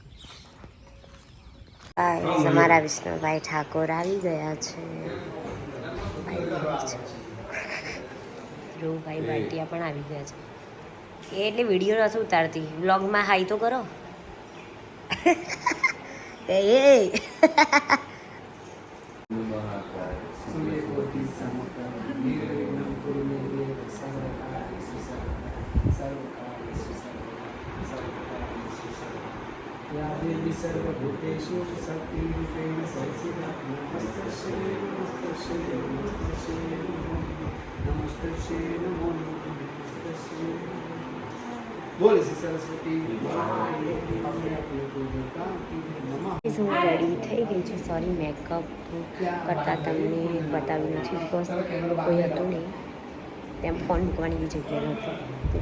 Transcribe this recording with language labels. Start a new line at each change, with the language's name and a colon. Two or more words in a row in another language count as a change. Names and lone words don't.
Gujarati: અમારા વિષ્ણુભાઈ ઠાકોર આવી ગયા છે. ધ્રુવભાઈ ભાટિયા પણ આવી ગયા છે. એ એટલે વિડીયો નથી ઉતારતી, વ્લોગમાં હાઈ તો કરો. એ
Sanskrit: या देवी सर्वभूतेषु शक्तिरूपेण संस्थिता नमस्तस्यै नमस्तस्यै नमस्तस्यै नमस्तस्यै नमो नमस्तस्यै.
Gujarati: બોલ શ્રી સરસ્વતી હું રેડી થઈ ગઈ છું. સોરી, મેકઅપ કરતાં તમને બતાવ્યું નથી બિકોઝ કોઈ હતું નહીં, ત્યાં ફોન મૂકવાની બી જગ્યા નહોતી.